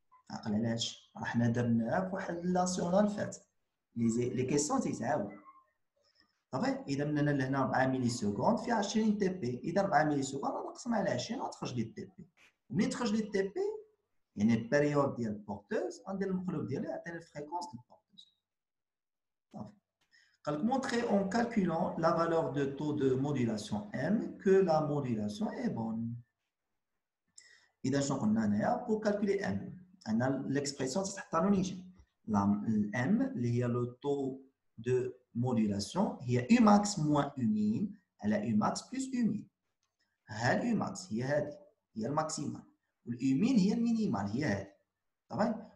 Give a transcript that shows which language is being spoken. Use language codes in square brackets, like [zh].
[ar] عقل علاش؟ راه حنا درناها في واحد لاسيونال فات لي كيسيون تيتعاود صافي. اذا من هنا لهنا 4 ميلي سكوند فيها 20 تي بي. اذا 4 ميلي سكوند نقسم على 20 غتخرج لي التي بي. ومنين تخرج لي التي بي يعني البيريود ديال البورتوز غندير المقلوب ديالها يعطيني الفريكونس ديال البورتوز صافي. قال لك [fr] montrer en calculant la valeur de taux de modulation M que la modulation est bonne. [ar] اذا شنو قلنا هنايا [fr] pour calculer m [ar] عندنا l'expression تتحط له نيجي الام اللي هي لو طو دو موديولاسيون هي [fr] U max moins U min [ar] على [fr] U max plus U min. [ar] ها اليو ماكس هي هذه هي الماكسيمال واليو مين هي المينيمال هي هذه صافي.